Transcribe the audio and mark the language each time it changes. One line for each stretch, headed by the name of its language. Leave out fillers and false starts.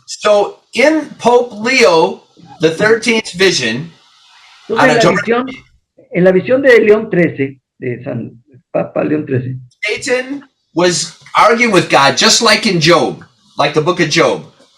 English: So in Pope Leo the 13th vision,
Spanish: Entonces, en la visión de León 13, de San Papa León 13,
English: Satan was arguing with God just like in Job, like the book of Job.